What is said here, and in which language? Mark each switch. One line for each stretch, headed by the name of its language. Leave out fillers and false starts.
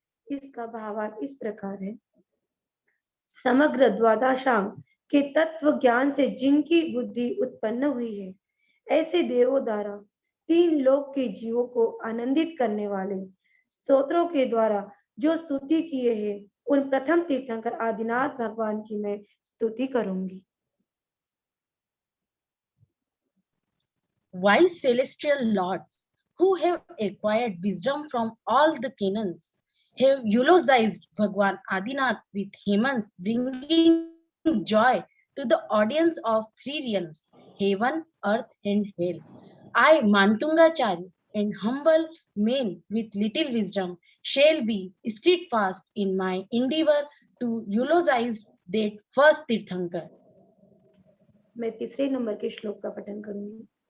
Hindi: इसका भावार्थ इस प्रकार है। समग्र द्वादशांग के तत्व ज्ञान से जिनकी बुद्धि उत्पन्न हुई है, ऐसे देवों द्वारा तीन लोक के जीवों को आनंदित करने वाले स्तोत्रों के द्वारा जो स्तुति किए हैं, उन प्रथम तीर्थंकर आदिनाथ भगवान की मैं स्तुति करूंगी।
English: Wise celestial lords who have acquired wisdom from all the canons have eulogized Bhagwan Adinath with hymns bringing joy to the audience of three realms, heaven, earth and hell. I, Mantungachari, and humble men with little wisdom shall be steadfast in my endeavor to eulogize that first Tirthankar.
Hindi: मैं तीसरे number के श्लोक का पठन करूंगी।